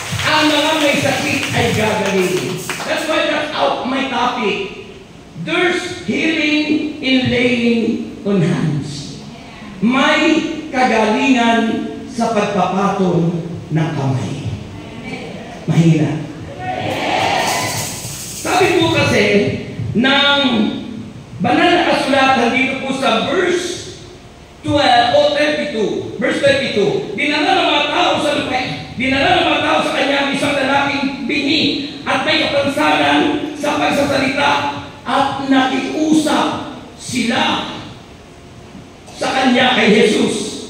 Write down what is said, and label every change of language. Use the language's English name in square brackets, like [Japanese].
[Filipino] Ang mga may sakit ay gagaling. [English] That's why that's out my topic. There's healing in laying on hands. [Filipino] May kagalingan sa pagpapatong ng kamay. Mahina. Sabi po kasi ng banal na kasulatan dito po sa verse 12 o 32, verse 32, dinala ng mga tao sa lupa, dinala ng mga tao sa kanya isang lalaking bingi at may kapansanan sa pagsasalita at nakiusap sila sa kanya kay Jesus